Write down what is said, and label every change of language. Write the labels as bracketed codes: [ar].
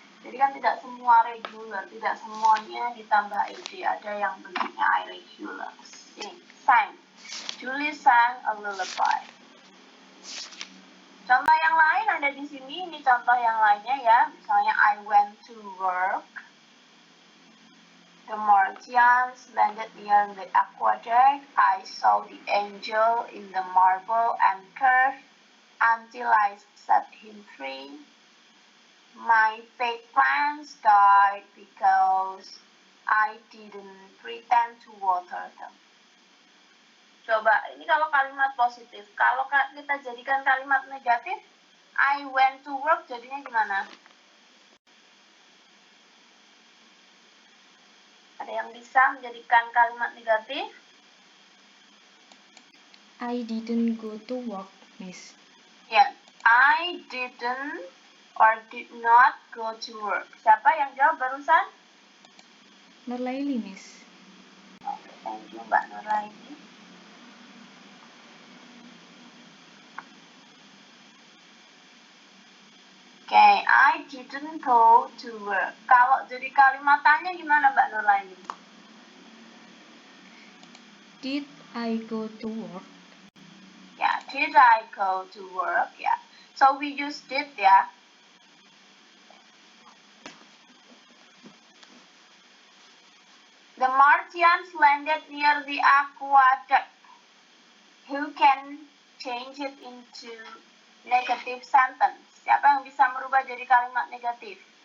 [id] Jadi kan tidak semua regular, tidak semuanya ditambah ed. Ada yang bentuknya irregular. Sing, sang. Julie sang a lullaby. Contoh yang lain ada di sini. Ini contoh yang lainnya ya. [en] Misalnya I went to work. The Martians landed near the aqueduct. I saw the angel in the marble and curve until I set him free. My fake plants died because I didn't pretend to water them. [id] Coba, ini kalau kalimat positif. Kalau kita jadikan kalimat negatif, I went to work jadinya gimana? Ada yang bisa menjadikan kalimat negatif? [en] I didn't go to work, Miss. Ya, I didn't or did not go to work. [id] Siapa yang jawab barusan? [en] Nurlaili, Miss. Oke, thank you Mbak Nurlaini. Oke, I didn't go to work. Kalau jadi kalimat tanya gimana Mbak Nurlaini? Did I go to work? Ya, did I go to work? Ya, so we use did ya. The Martians landed near the aqueduct. Who can change it into negative sentence? [id] Siapa yang bisa merubah jadi kalimat negatif?